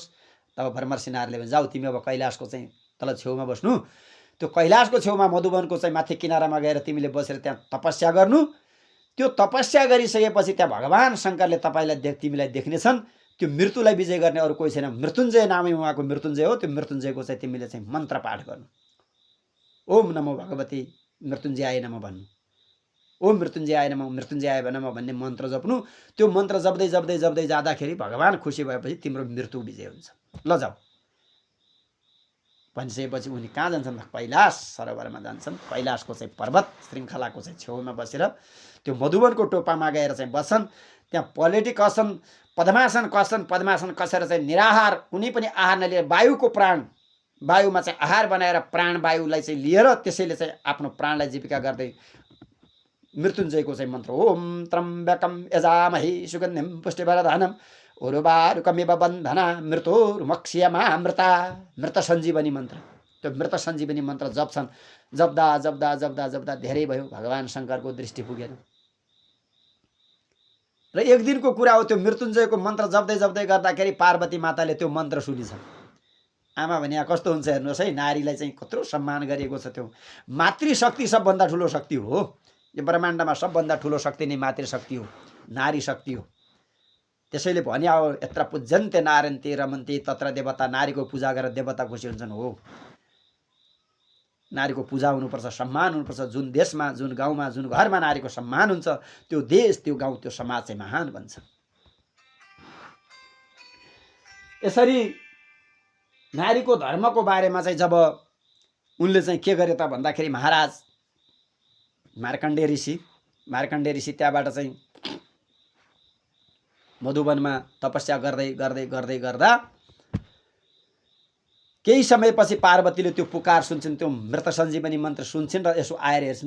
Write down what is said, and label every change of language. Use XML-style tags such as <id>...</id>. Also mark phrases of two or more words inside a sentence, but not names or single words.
<ne>तब ब्रह्मर्षि नारदले भने, जाऊ तिमी अब कैलाशको चाहिँ तल छेउमा बस्नु। त्यो कैलाशको छेउमा मधुवनको चाहिँ माथि किनारामा गएर तिमीले बसेर त्यहाँ तपस्या गर्नु। त्यो तपस्या गरिसकेपछि त्यहाँ भगवान शङ्करले तिमीलाई देख्नेछन्। त्यो मृत्युलाई विजय गर्ने अरू कोही छैन। मृत्युञ्जय नामै उहाँको मृत्युञ्जय हो। त्यो मृत्युञ्जयको चाहिँ तिमीले चाहिँ मन्त्र पाठ गर्नु।</ne> <sa>ओम नमो भगवती मृत्युञ्जयाय नमः भन्नु। ओम मृत्युञ्जयाय नमः, मृत्युञ्जयाय नमः भन्ने मन्त्र जप्नु।</sa> <ne>त्यो मन्त्र जप्दै जप्दै जप्दै जाँदाखेरि भगवान खुसी भएपछि तिम्रो मृत्यु विजय हुन्छ। ल जाऊ भनिसकेपछि उनी कहाँ जान्छन्? कैलाश सरोवरमा जान्छन्। कैलाशको चाहिँ पर्वत श्रृङ्खलाको चाहिँ छेउमा बसेर त्यो मधुवनको टोपामा गएर चाहिँ बस्छन्। त्यहाँ पलेटी कस्छन्, पद्मासन कस्छन्। पद्मासन कसेर चाहिँ निराहार, कुनै पनि आहार नलिएर वायुको प्राण, वायुमा चाहिँ आहार बनाएर प्राण वायुलाई चाहिँ लिएर त्यसैले चाहिँ आफ्नो प्राणलाई जीविका गर्दै मृत्युञ्जयको चाहिँ मन्त्र,</ne> <sa>ओम त्र्यम्बकम यजामहे सुगन्धिम पुष्टिवर्धनम उर्वारुकमिव बन्धना मृत्युर्मुक्षीयमामृता।</sa> <ne>मृत सञ्जीवनी मन्त्र। त्यो मृत सञ्जीवनी मन्त्र जप्छन्। जप्दा जप्दा जप्दा जप्दा धेरै भयो। भगवान शङ्करको दृष्टि पुगेन। र एक दिनको कुरा हो, त्यो मृत्युञ्जयको मन्त्र जप्दै जप्दै गर्दाखेरि पार्वती माताले त्यो मन्त्र सुनिछन्। आमा भने कस्तो हुन्छ हेर्नुहोस् है, नारीलाई चाहिँ कत्रो सम्मान गरिएको छ। त्यो मातृशक्ति सबभन्दा ठुलो शक्ति हो। यो ब्रह्माण्डमा सबभन्दा ठुलो शक्ति नै मातृशक्ति हो, नारी शक्ति हो। त्यसैले भने अब</ne> <sa>यत्र पूज्यन्ते नारन्ते रमन्ते तत्र देवता,</sa> <ne>नारीको पूजा गरेर देवता खुसी हुन्छन्। हो, नारीको पूजा हुनुपर्छ, सम्मान हुनुपर्छ। जुन देशमा, जुन गाउँमा, जुन घरमा नारीको सम्मान हुन्छ त्यो देश, त्यो गाउँ, त्यो समाज चाहिँ महान बन्छ। यसरी नारीको धर्मको बारेमा चाहिँ जब उनले चाहिँ के गरे त भन्दाखेरि महाराज मार्कण्डेय ऋषि त्यहाँबाट चाहिँ मधुवनमा तपस्या गर्दै गर्दै गर्दै गर्दा केही समयपछि पार्वतीले त्यो पुकार सुन्छन्, त्यो मृत सञ्जीवनी मन्त्र सुन्छन् र यसो आएर हेर्छन्।</ne>